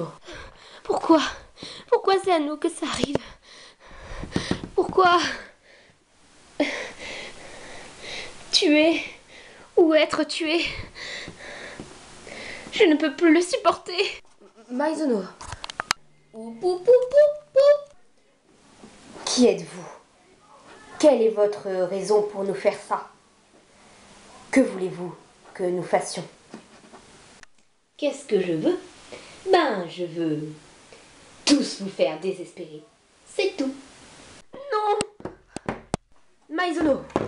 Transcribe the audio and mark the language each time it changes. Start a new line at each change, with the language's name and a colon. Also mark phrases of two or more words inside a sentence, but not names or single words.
French: Pourquoi? Pourquoi c'est à nous que ça arrive? Pourquoi? Tuer ou être tué? Je ne peux plus le supporter. Maizono. Pou, pou, pou, pou, pou. Qui êtes-vous? Quelle est votre raison pour nous faire ça? Que voulez-vous que nous fassions? Qu'est-ce que je veux? Ben, je veux tous vous faire désespérer. C'est tout. Non! Maizono!